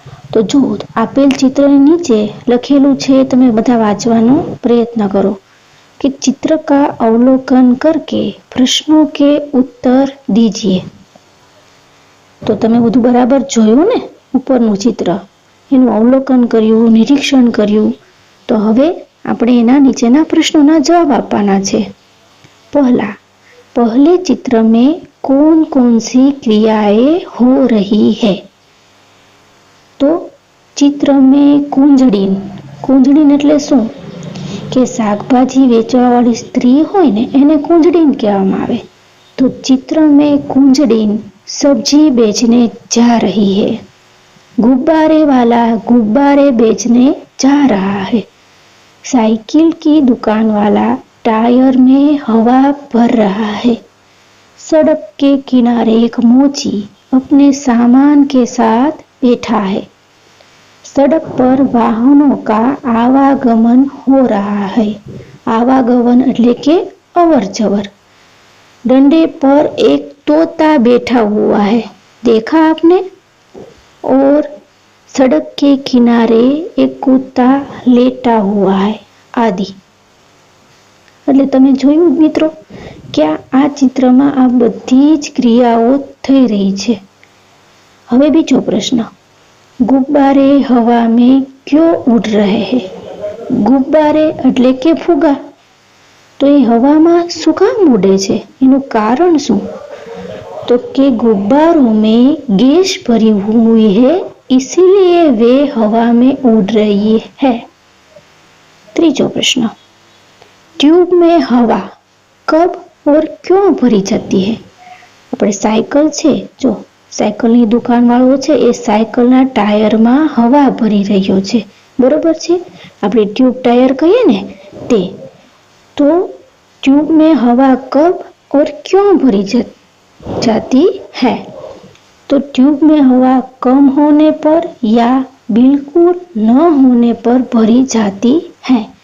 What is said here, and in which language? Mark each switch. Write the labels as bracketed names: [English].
[Gujarati] તો જો આપેલ ચિત્રની નીચે લખેલું છે, તમે બધા વાંચવાનો પ્રયત્ન કરો [Hindi] कि चित्र का अवलोकन करके प्रश्नों के उत्तर दीजिए. [Gujarati] તો તમે બધું બરાબર જોયું ને? ઉપરનું ચિત્ર એનું અવલોકન કર્યું, નિરીક્ષણ કર્યું. તો હવે આપણે એના નીચેના પ્રશ્નોના જવાબ આપવાના છે. [Hindi] पहले चित्र में कौन कौन सी क्रियाएं हो रही है? तो चित्र में [Gujarati] કુંજડીન એટલે શું? કે શાકભાજી વેચવાવાળી સ્ત્રી હોય ને એને કુંજડીન કહેવામાં આવે. [Hindi] તો चित्र में कुंजड़ीन सब्जी बेचने जा रही है. गुब्बारे वाला गुब्बारे बेचने जा रहा है. साइकिल की दुकान वाला टायर में हवा भर रहा है. सड़क के किनारे एक मोची अपने सामान के साथ बैठा है. सड़क पर वाहनों का आवागमन हो रहा है. आवागमन [Gujarati] એટલે કે [Hindi] अवर जवर. डंडे पर एक तोता बैठा हुआ है, देखा आपने? और सड़क के किनारे एक कुत्ता लेटा हुआ है आदि. [Gujarati] એટલે તમે જોયું મિત્રો કે આ ચિત્રમાં આ બધી જ ક્રિયાઓ થઈ રહી છે. હવે બીજો પ્રશ્ન, [Hindi] गुब्बारे हवा में क्यों उड़ रहे हैं? [Gujarati] गुब्बारे એટલે કે ફુગ્ગા, તો એ હવામાં શું કામ ઉડે છે? એનું કારણ શું? [Hindi] तो कि गुब्बारों में गैस भरी हुई है, इसीलिए वे हवा में उड़ रही है. तीसरा प्रश्न, ट्यूब में हवा कब और क्यों भरी जाती है? [Gujarati] આપણે સાયકલ છે, જો સાયકલની દુકાનવાળો છે એ સાયકલના ટાયરમાં હવા ભરી રહ્યો છે, બરોબર છે? આપણે [Hindi] ટ્यूब टायर कहिए ने ते। तो ट्यूब में हवा कब और क्यों भरी जाती है? तो ट्यूब में हवा कम होने पर या बिल्कुल न होने पर भरी जाती है।